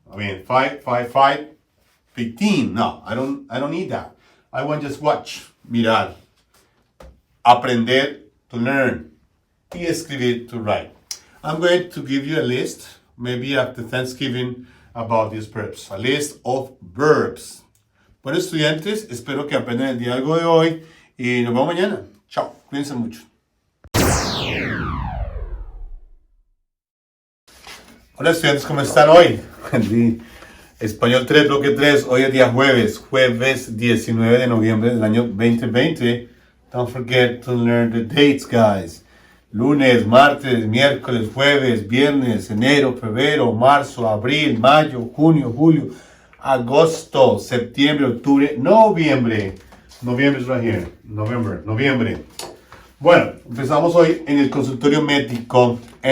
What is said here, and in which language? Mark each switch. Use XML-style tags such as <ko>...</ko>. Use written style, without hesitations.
<en>I mean, 5, 15. No, I don't need that. I want just watch, mirar, aprender, to learn, y escribir, to write. I'm going to give you a list, maybe after Thanksgiving, about these verbs. A list of verbs.</en> <es>Bueno, estudiantes, espero que aprendan el diálogo de hoy y nos vemos mañana. Chao, cuídense mucho. Hola estudiantes, ¿cómo están hoy? Español 3, bloque 3, hoy es día jueves 19 de noviembre del año 2020.</es> <en>Don't forget to learn the dates, guys.</en> <es>Lunes, martes, miércoles, jueves, viernes, enero, febrero, marzo, abril, mayo, junio, julio, agosto, septiembre, octubre, noviembre. Noviembre</es> <en>is right here.</en> <es>Noviembre. Bueno, empezamos hoy en el consultorio médico.</es>